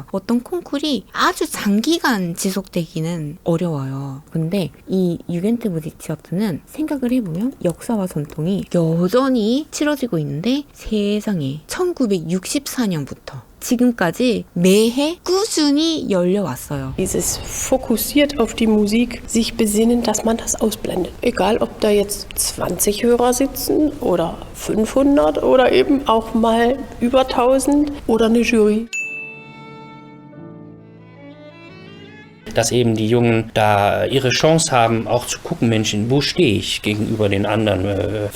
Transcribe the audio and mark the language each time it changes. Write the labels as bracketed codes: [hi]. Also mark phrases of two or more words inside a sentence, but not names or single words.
[ko] 어떤 콩쿠르이 아주 장기간 지속되기는 어려워요. 근데 이 유겐트 무지치어트는 생각을 해보면 역사와 전통이 여전히 치러지고 있는데 세상에 1964년부터 지금까지 매해 꾸준히 열려왔어요. [de] Dieses fokussiert auf die Musik, sich besinnen, dass man das ausblendet. Egal, ob da jetzt 20 Hörer sitzen oder 500 oder eben auch mal über 1000 oder eine Jury. Dass eben die Jungen da ihre Chance haben, auch zu gucken, Menschen, wo stehe ich gegenüber den anderen?